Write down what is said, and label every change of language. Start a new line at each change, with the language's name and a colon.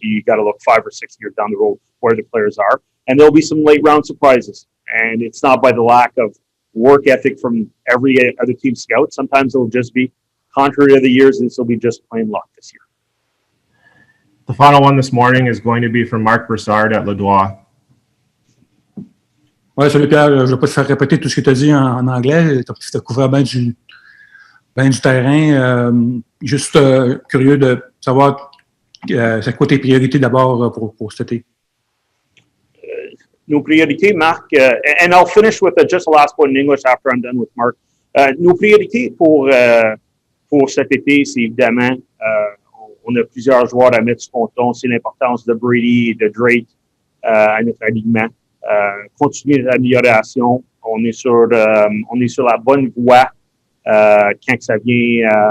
English: You got to look 5 or 6 years down the road where the players are. And there'll be some late round surprises. And it's not by the lack of work ethic from every other team scout. Sometimes it'll just be contrary to the years, and this will be just plain luck this year. The final one this morning is going to be from Marc Broussard at Le Doigt.
French: Oui, salut Pierre. Je ne vais pas te faire répéter tout ce que tu as dit en anglais. Tu as couvert bien du terrain. Juste curieux de savoir c'est quoi tes priorités d'abord pour cet été. Nos priorités,
English: Marc, and I'll finish with just a last point in English after I'm done with Marc.
French: Nos priorités pour cet été, c'est évidemment, on a plusieurs joueurs à mettre sur ponton. C'est l'importance de Brady et de Drake à notre alignement. Continuer l'amélioration. On est sur la bonne voie quand ça vient.